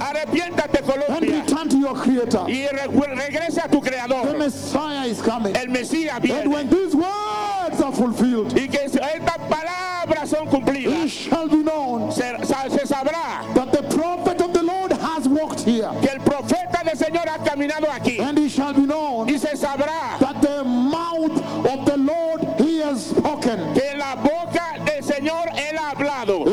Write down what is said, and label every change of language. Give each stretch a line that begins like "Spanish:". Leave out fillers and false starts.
Spanish: Arrepiéntate, Colombia.
English: And return to your Creator.
Spanish: Y regresa a tu Creador.
English: The Messiah is coming.
Spanish: El Mesías viene.
English: And when these words are fulfilled.
Spanish: Y que estas palabras son cumplidas.
English: It shall be known.
Spanish: Se sabrá
English: that the prophet of the Lord has walked here.
Spanish: Que el profeta del Señor ha caminado aquí.
English: And it shall be known.
Spanish: Y se sabrá
English: that the mouth of the Lord he has spoken.
Spanish: Que la boca del Señor él ha hablado.